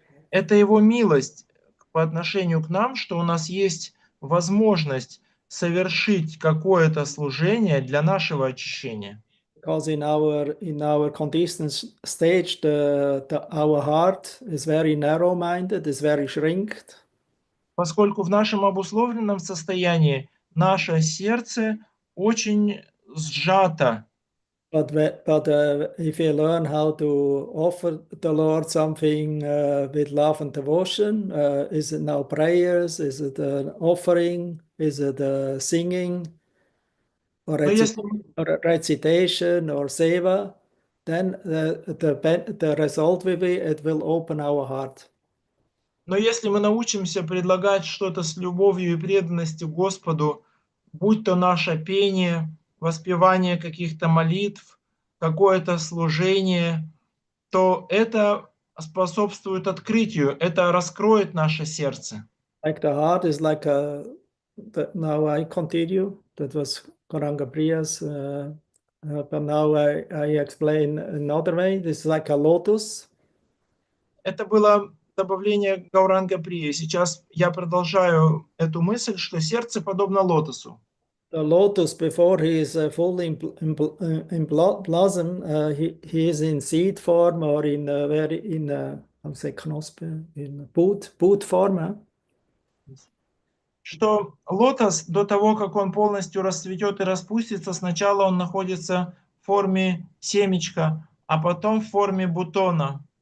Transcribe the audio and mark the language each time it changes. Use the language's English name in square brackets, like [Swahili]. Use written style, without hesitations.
[Russian] Это Его милость по отношению к нам, что у нас есть возможность совершить какое-то служение для нашего очищения. [English] Because in our conditioned stage, our heart is very narrow-minded, is very shrinked. [Russian] Поскольку в нашем обусловленном состоянии наше сердце очень сжато. [English] But if you learn how to offer the Lord something with love and devotion, is it now prayers? Is it an offering? Is it singing? Or recitation or seva, then the result will be it will open our heart. [Russian] Но если мы научимся предлагать что-то с любовью и преданностью Господу, будь то наше пение, воспевание каких-то молитв, какое-то служение, то это способствует открытию, это раскроет наше сердце. [English] Like the heart is like now I continue. That was Gauranga Priya's, but now I explain another way. This is like a lotus. [Russian] Это было добавление Гауранга Прии. Сейчас я продолжаю эту мысль, что сердце подобно лотосу. [English] The lotus, before he is fully in blossom, he is in seed form or in how say knospe, in boot form. [Russian] Что лотос до того, как он полностью расцветет и распустится, сначала он находится в форме семечка, а потом в форме бутона.